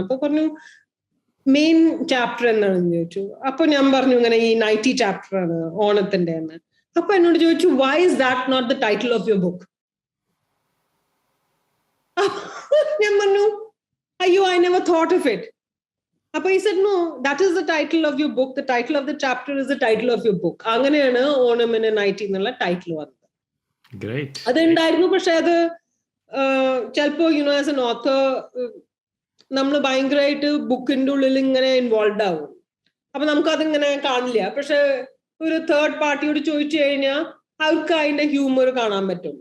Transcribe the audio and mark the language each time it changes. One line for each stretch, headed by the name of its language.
Malayalam: അപ്പൊ പറഞ്ഞു main chapter എന്താണെന്ന് ചോദിച്ചു. അപ്പൊ ഞാൻ പറഞ്ഞു ഇങ്ങനെ ഈ നൈറ്റി ചാപ്റ്റർ ആണ് ഓണത്തിന്റെ എന്ന്. അപ്പൊ എന്നോട് ചോദിച്ചു
English: Why is that not the title of your book?
Malayalam: ഞാൻ പറഞ്ഞു അയ്യോ
English: I never thought of it.
Malayalam: അപ്പൊ
English: he said no, that is the title of your book, the title of the chapter is the title of your book.
Malayalam: അങ്ങനെയാണ് Onam in nightie എന്നുള്ള title വന്നത്. അതുണ്ടായിരുന്നു. പക്ഷെ അത് ചിലപ്പോ
English: as an author
Malayalam: നമ്മൾ ഭയങ്കരമായിട്ട് ബുക്കിന്റെ ഉള്ളിൽ ഇങ്ങനെ ഇൻവോൾവ് ആവും. അപ്പൊ നമുക്ക് അതിങ്ങനെ കാണില്ല. പക്ഷെ ഒരു തേർഡ് പാർട്ടിയോട് ചോദിച്ചു കഴിഞ്ഞാൽ അവർക്ക് അതിന്റെ ഹ്യൂമർ കാണാൻ പറ്റും.